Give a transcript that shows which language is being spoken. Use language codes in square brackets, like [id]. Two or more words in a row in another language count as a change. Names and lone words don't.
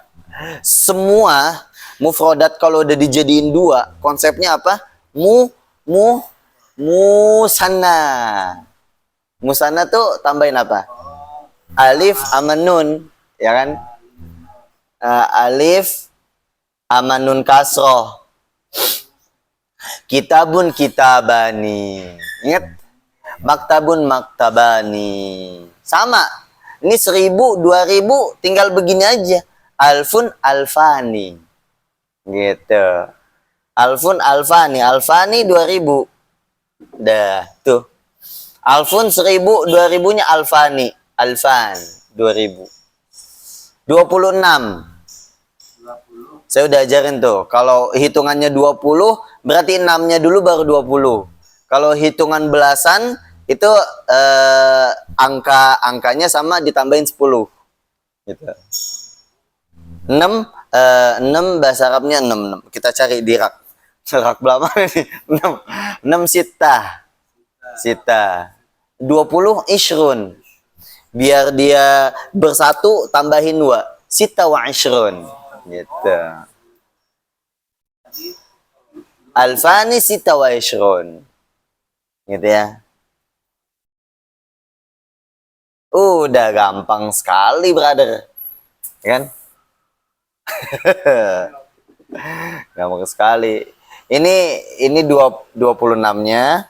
[id] Semua mufradat kalau udah dijadiin dua, konsepnya apa? Musanna. Musanna tuh tambahin apa? Alif sama nun, ya kan? Alif sama nun kasroh. [ar] Kitabun kitabani. Ingat? Maktabun maktabani. Sama. [id] Ini 1000, 2000 tinggal begini aja. [ar] Alfun alfani. Gitu. Alfun alfani. Alfani 2000. [id] Dah, tuh. Alfun 1000, 2000-nya alfani. Alfan 2000. 26. Saya udah ajarin tuh. Kalau hitungannya 20, berarti 6-nya dulu baru 20. Kalau hitungan belasan itu angkanya sama ditambahin 10. Gitu. 6 bahasa Arabnya 6. Kita cari di rak. Rak berapa nih? 6 sita. 20 ishrun. Biar dia bersatu tambahin 2. [ar] Sita wa ishrun. Gitu. Alfani sita wa ishrun. [id] Gitu ya. Udah gampang sekali, brother. Kan? Gampang sekali. Ini 26-nya.